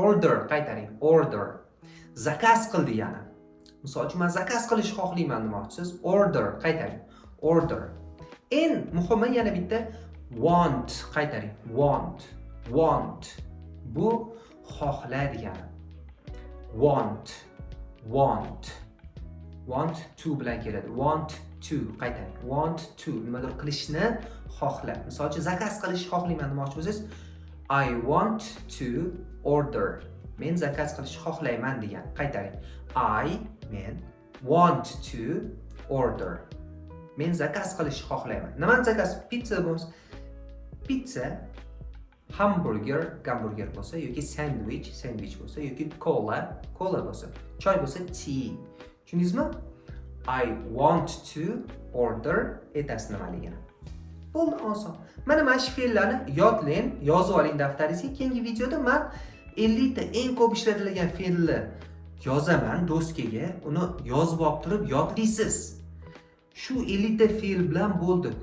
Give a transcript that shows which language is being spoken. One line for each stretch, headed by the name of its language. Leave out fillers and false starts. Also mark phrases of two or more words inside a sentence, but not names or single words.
Uzbek: order qaytaring. Order. Zakaz qil degani. Misol uchun men zakaz qilishni xohlayman demoqchisiz. Order qaytaring. Order. Eng muhimi yana bitta want qaytaring.
English: Want. Want.
Uzbek: Bu xohla degani.
English: Want. Want. Want to
Uzbek: bilan keladi.
English: Want to
Uzbek: qaytaring.
English: Want to
Uzbek: nimadir qilishni xohla. Misol uchun zakaz qilishni xohlayman demoqchi bo'lsangiz,
English: I want to order.
Uzbek: Men zakaz qilishni xohlayman degan. Qaytaring. Men
English: want to order.
Uzbek: Men zakaz qilishni xohlayman. Nimani zakaz? Pizza bo'lsa, pizza, hamburger bo'lsa yoki sandwich bo'lsa yoki cola bo'lsa, choy bo'lsa tea. Tushundingizmi?
English: I want to order
Uzbek: etasi nimaligini. Bo'ldi, oson. Mana shu fe'llarni yodlang, yozib oling daftaringizga. Keyingi videoda men 50 ta eng ko'p ishlatilgan fe'lni yozaman doskaga. Uni yozib olib turib yodlaysiz. Shu 50 ta fe'l bilan bo'ldi.